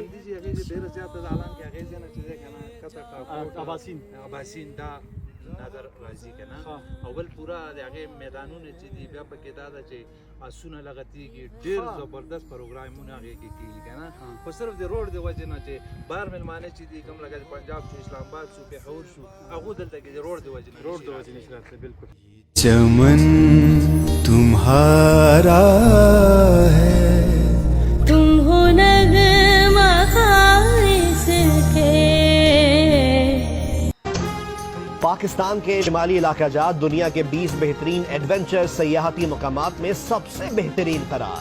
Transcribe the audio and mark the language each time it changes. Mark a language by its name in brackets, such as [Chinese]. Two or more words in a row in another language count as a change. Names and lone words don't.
[Pashto] بلندۍ چې هغې ډېره زیاته ده حالانکې هغې ځای نه چې دی که نه کته اباسین دا نظر راځي که نه او بل پوره د هغې میدانونه چې دي بیا پکې دا ده چې آسونه لغتېږي ډېر زبردست پروګرامونه هغې کې کېږي که نه خو صرف د روډ د وجې نه چې بهر مېلمانه چې دي کوم لکه د پنجاب شو اسلام آباد شو پېښور شو هغو دلته کې د روډ د وجې نشي راتلی بالکل [Urdu] چمن تمہارا ہے تم ہو نغمہ اسکے. پاکستان کے شمالی علاقہ جات دنیا کے 20 بہترین ایڈونچر سیاحتی مقامات میں سبسے بہترین قرار.